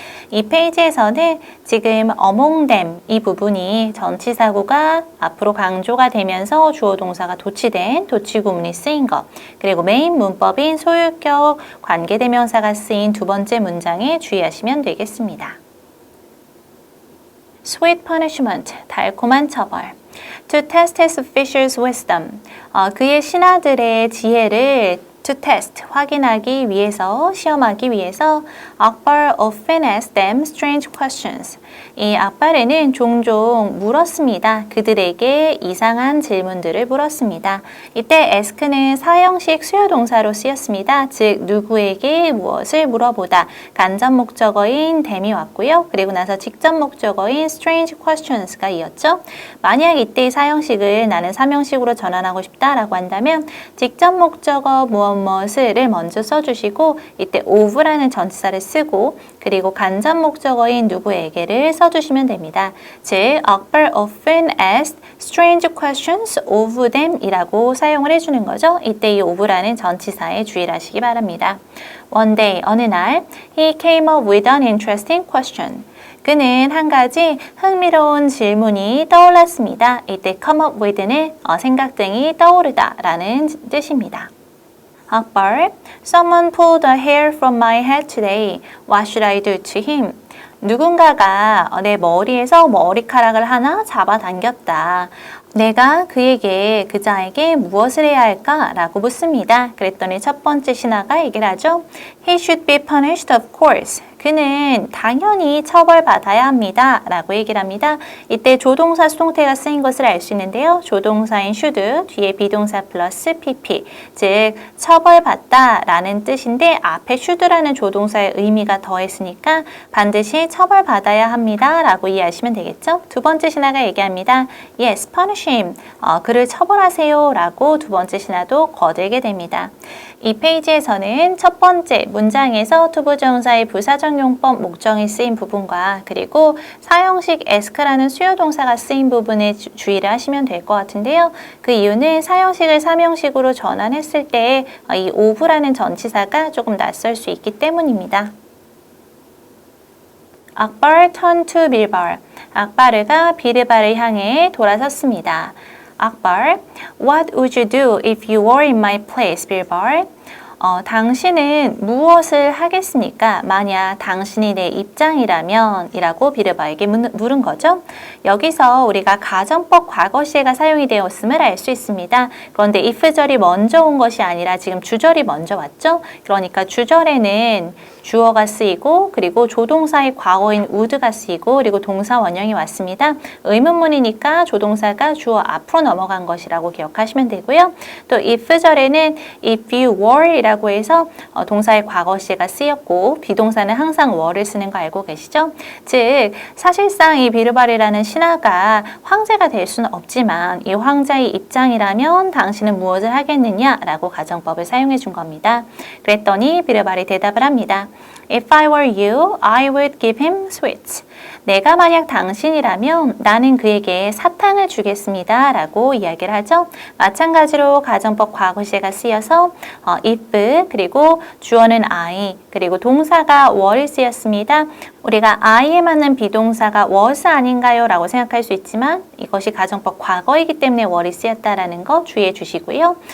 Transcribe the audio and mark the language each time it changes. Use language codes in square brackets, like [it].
[ko] 이 페이지에서는 지금 [en] among them [ko] 이 부분이 전치사구가 앞으로 강조가 되면서 주어 동사가 도치된 도치구문이 쓰인 것 그리고 메인 문법인 소유격 관계대명사가 쓰인 두 번째 문장에 주의하시면 되겠습니다. [en] Sweet punishment, [ko] 달콤한 처벌. [en] To test his officials' wisdom, [ko] 그의 신하들의 지혜를 [en] to test, [ko] 확인하기 위해서, 시험하기 위해서 [en] Akbar often asked them strange questions. [ko] 이 악바르는 종종 물었습니다. 그들에게 이상한 질문들을 물었습니다. 이때 ask는 사형식 수요동사로 쓰였습니다. 즉 누구에게 무엇을 물어보다 간접 목적어인 them이 왔고요. 그리고 나서 직접 목적어인 strange questions가 이었죠. 만약 이때 사형식을 나는 삼형식으로 전환하고 싶다라고 한다면 직접 목적어 무엇을 먼저 써주시고 이때 of라는 전치사를 쓰고 그리고 간접 목적어인 누구에게를 써주시면 됩니다. [en] 즉, Akbar often asked strange questions of them [ko] 이라고 사용을 해주는 거죠. 이때 이 of라는 전치사에 주의를 하시기 바랍니다. [en] One day, [ko] 어느 날, [en] he came up with an interesting question. [ko] 그는 한 가지 흥미로운 질문이 떠올랐습니다. 이때 [en] come up with [ko] 는 생각 등이 떠오르다 라는 뜻입니다. [en] 악벌, someone pulled a hair from my head today. What should I do to him? [ko] 누군가가 내 머리에서 머리카락을 하나 잡아당겼다. 내가 그에게, 그자에게 무엇을 해야 할까? 라고 묻습니다. 그랬더니 첫 번째 신하가 얘기를 하죠. [en] He should be punished, of course. [ko] 그는 당연히 처벌받아야 합니다. 라고 얘기를 합니다. 이때 조동사 수동태가 쓰인 것을 알 수 있는데요. 조동사인 should, 뒤에 비동사 플러스 pp, 즉 처벌받다 라는 뜻인데 앞에 should라는 조동사의 의미가 더했으니까 반드시 처벌받아야 합니다. 라고 이해하시면 되겠죠. 두 번째 신하가 얘기합니다. [en] Yes, punish him. [ko] 그를 처벌하세요. 라고 두 번째 신하도 거들게 됩니다. 이 페이지에서는 첫 번째 문장에서 투부정사의 부사적 용법 목적이 쓰인 부분과 그리고 사형식 ask라는 수요동사가 쓰인 부분에 주의를 하시면 될 것 같은데요. 그 이유는 사형식을 삼형식으로 전환했을 때 이 of라는 전치사가 조금 낯설 수 있기 때문입니다. 악발 [en] turned to [ko] 빌발. 악바르가 비르발을 향해 돌아섰습니다. [en] 악발, what would you do if you were in my place, 빌발? [ko] 당신은 무엇을 하겠습니까? 만약 당신이 내 입장이라면 이라고 비르바에게 물은 거죠. 여기서 우리가 가정법 과거시제가 사용이 되었음을 알 수 있습니다. 그런데 if절이 먼저 온 것이 아니라 지금 주절이 먼저 왔죠. 그러니까 주절에는 주어가 쓰이고 그리고 조동사의 과거인 would가 쓰이고 그리고 동사 원형이 왔습니다. 의문문이니까 조동사가 주어 앞으로 넘어간 것이라고 기억하시면 되고요. 또 if절에는 [en] if you were [ko] 이라고 해서 동사의 과거시제가 쓰였고 비동사는 항상 were를 쓰는 거 알고 계시죠? 즉 사실상 이 비르발이라는 신하가 황제가 될 수는 없지만 이 황자의 입장이라면 당신은 무엇을 하겠느냐 라고 가정법을 사용해 준 겁니다. 그랬더니 비르발이 대답을 합니다. [en] If I were you, I would give him sweets. [ko] 내가 만약 당신이라면 나는 그에게 사탕을 주겠습니다. 라고 이야기를 하죠. 마찬가지로 가정법 과거시제가 쓰여서 if 그리고 주어는 I 그리고 동사가 were이 쓰였습니다. 우리가 I에 맞는 비동사가 was 아닌가요? 라고 생각할 수 있지만 이것이 가정법 과거이기 때문에 were이 쓰였다라는 거 주의해 주시고요.